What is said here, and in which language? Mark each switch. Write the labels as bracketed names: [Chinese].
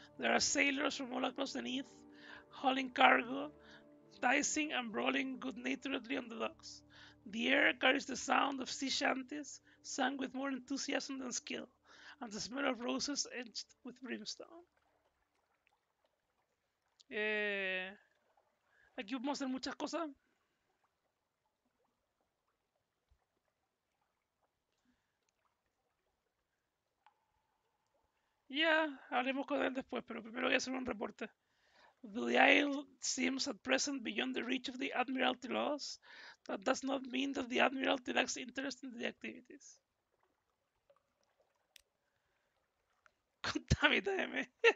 [English] There are sailors from all across the Neath, hauling cargo, dicing and brawling good-naturedly on the docks. The air carries the sound of sea shanties sung with more enthusiasm than skill, and the smell of roses edged with brimstone. [Spanish] Aquí vamos a hacer muchas cosas. Ya, haremos con él después, pero primero voy a hacer un reporte. [English] The isle seems at present beyond the reach of the Admiralty laws. That does not mean that the Admiralty lacks interest in the activities. [Spanish] Contame, TM.